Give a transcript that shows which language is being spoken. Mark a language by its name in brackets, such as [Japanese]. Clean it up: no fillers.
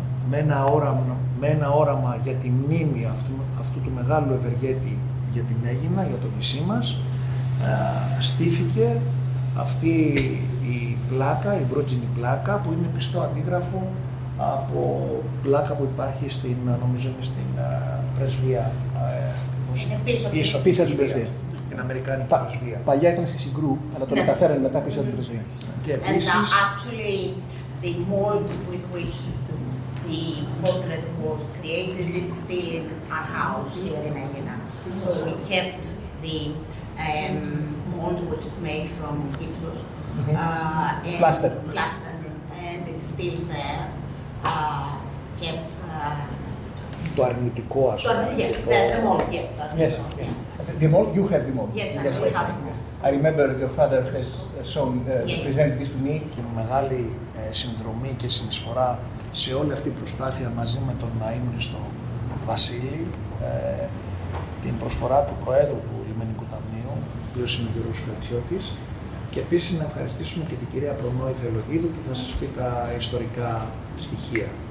[Greek] με ένα όραμα για τη μνήμη αυτού του μεγάλου ευεργέτη για την Αίγινα, για το νησί μας, στήθηκε αυτή η πλάκα, η μπρότζινη πλάκα, που είναι πιστό αντίγραφο από πλάκα που υπάρχει στην, νομίζω είναι στην πρεσβεία. Πίσω από την πρεσβεία. Την Αμερικάνικη πρεσβεία. Παλιά ήταν στη Συγκρού, αλλά το μεταφέρανε μετά πίσω από την πρεσβεία. Και επίσης... [English] Actually, the mold with which the portrait was created, it's still in our house here in Aegina. So we kept the mold, which is made from gypsum. Plaster. And it's still there. [Greek] Το αρνητικό, ας πούμε. [English] The mold, you have the mold. Yes, yes, yes. I remember your father has shown, presented this to me. [Greek] Και μεγάλη συνδρομή και συνεισφορά σε όλη αυτή η προσπάθεια μαζί με τον αείμνηστο Βασίλη, την προσφορά του Προέδρου του Λιμενικού Ταμείου, ο οποίος είναι ο Γιώργος Κρατσιώτης, και επίσης να ευχαριστήσουμε και την κυρία Προνόη Θεολογίδου που θα σας πει τα ιστορικά στοιχεία.